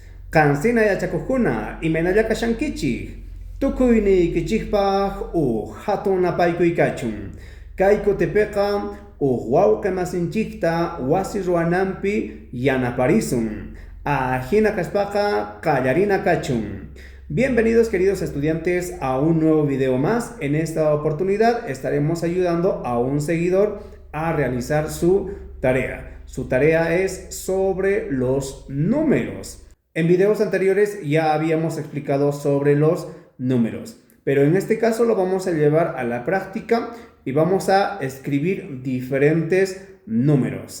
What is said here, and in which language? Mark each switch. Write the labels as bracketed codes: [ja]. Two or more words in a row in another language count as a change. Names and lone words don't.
[qu] Qansina yachakuqkuna imanalla kashankichik. Tukuynikichikpaq hatun apaykuykachun. Kay kutipiqa wawqi masinchikta wasi ruwananpi yanaparisun. Ajina kaspaqa qallarina kachun. [es] Bienvenidos queridos estudiantes a un nuevo video más. En esta oportunidad estaremos ayudando a un seguidor a realizar su tarea. Su tarea es sobre los números. En videos anteriores ya habíamos explicado sobre los números, pero en este caso lo vamos a llevar a la práctica y vamos a escribir diferentes números.